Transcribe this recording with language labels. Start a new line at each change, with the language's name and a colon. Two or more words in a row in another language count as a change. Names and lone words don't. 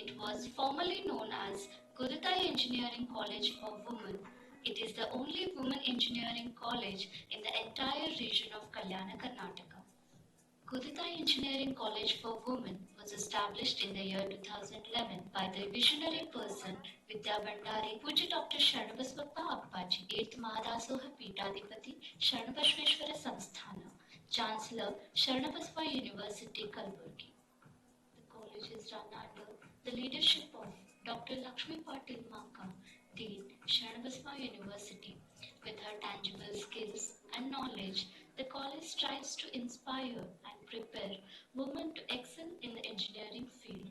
English: It was formerly known as Gurutai Engineering College for Women. It is the only women engineering college in the entire region of Kalyana, Karnataka. Gurutai Engineering College for Women was established in the year 2011 by the visionary person Vidya Bhandari Puja Dr. Sharnbasva Appaji, 8th Mahadasoha Peethadipati, Sharnbasveshwara Samsthana, Chancellor, Sharnbasva University, Kalaburagi. The college is run under the leadership of Dr. Lakshmi Patil Maka, Dean, Sharnbasva University. With her tangible skills and knowledge, the college strives to inspire and prepare women to excel in the engineering field.